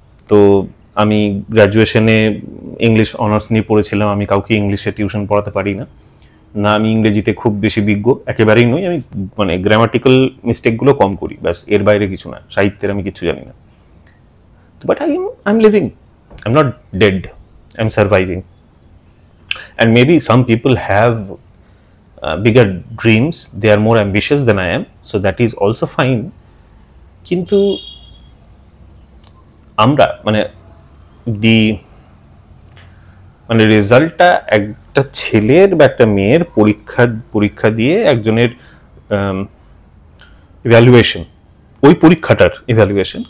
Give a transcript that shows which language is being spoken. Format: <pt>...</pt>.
<bn>তো আমি গ্র্যাজুয়েশনে English honours নিয়ে পড়েছিলাম। আমি কাউকে ইংলিশে টিউশন পড়াতে পারি না, না আমি ইংরেজিতে খুব বেশি বিজ্ঞ একেবারেই নই। আমি মানে গ্রামাটিক্যাল মিস্টেকগুলো কম করি, ব্যাস, এর বাইরে কিছু না। সাহিত্যের আমি কিছু জানি না।</bn> <en>But I am living, I am not dead, I am surviving. And maybe some people have bigger dreams, they are more ambitious than I am, so that is also fine.</en> <bn>কিন্তু আমরা মানে মানে রেজাল্টটা একটা ছেলের বা একটা মেয়ের পরীক্ষা দিয়ে একজনের ইভ্যালুয়েশন, ওই পরীক্ষাটার ইভ্যালুয়েশন।</bn>